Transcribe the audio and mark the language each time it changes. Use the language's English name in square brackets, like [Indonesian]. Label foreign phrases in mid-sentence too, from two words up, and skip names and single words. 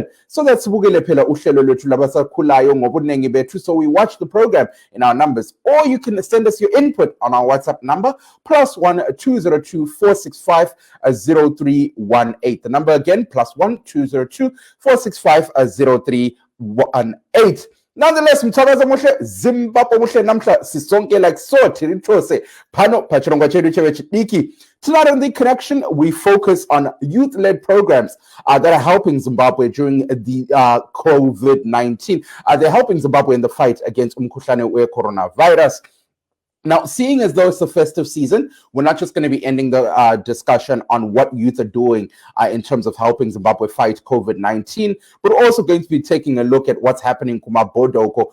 [English] So that's so we watch the program in our numbers. Or you can send us your input on our WhatsApp number, +1 202 465 0318. The number again, +1 202 465 0318. Nonetheless, [North Ndebele] mthakaza muhle Zimbabwe muhle namhla sisonke [English] like so [Shona] tirithose phano pachirongwa chedu chevechidiki. [English] Tonight on The Connection, we focus on youth-led programs that are helping Zimbabwe during the COVID-19. They're helping Zimbabwe in the fight against umkhuhlane coronavirus. Now, seeing as though it's the festive season, we're not just going to be ending the discussion on what youth are doing in terms of helping Zimbabwe fight COVID-19, but also going to be taking a look at what's happening in Kumabodoko.